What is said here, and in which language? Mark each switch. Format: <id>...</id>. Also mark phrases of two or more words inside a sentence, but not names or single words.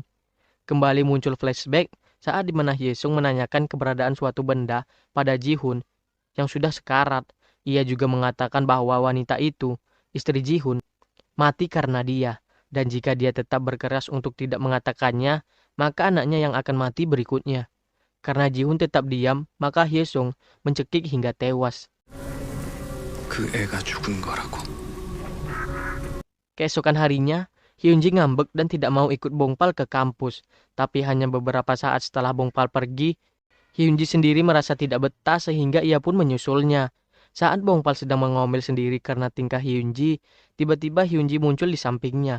<id>Kembali muncul flashback saat dimana Hyesung menanyakan keberadaan suatu benda pada Jihun yang sudah sekarat. Ia juga mengatakan bahwa wanita itu, istri Jihun, mati karena dia. Dan jika dia tetap berkeras untuk tidak mengatakannya, maka anaknya yang akan mati berikutnya. Karena Jihun tetap diam, maka Hyesung mencekik hingga tewas.</id> <ko>그 애가 죽은 거라고.</ko> <id>Keesokan harinya, Hyunji ngambek dan tidak mau ikut Bongpal ke kampus. Tapi hanya beberapa saat setelah Bongpal pergi, Hyunji sendiri merasa tidak betah sehingga ia pun menyusulnya. Saat Bongpal sedang mengomel sendiri karena tingkah Hyunji, tiba-tiba Hyunji muncul di sampingnya.</id>